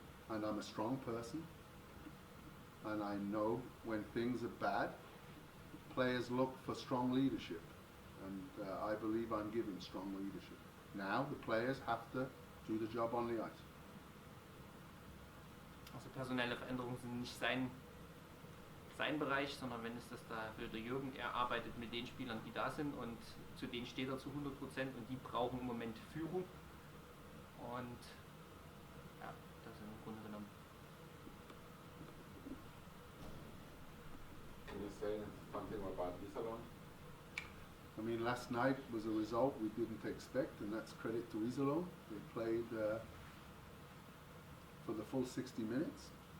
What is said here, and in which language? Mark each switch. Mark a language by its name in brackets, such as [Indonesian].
[English] And I'm a strong person. And I know when things are bad, players look for strong leadership. And I believe I'm giving strong leadership. Now the players have to do the job on the ice. [German] Also personelle Veränderungen sind nicht sein Bereich, sondern wenn es das da will der Jürgen, er arbeitet mit den Spielern, die da sind und zu denen steht er zu 100% und die brauchen im Moment Führung und ja, das ist im Grunde genommen. [English] Can you say something about Iserlohn? I mean, last night was a result we didn't expect, and that's credit to Iserlohn. They played for the full 60 minutes.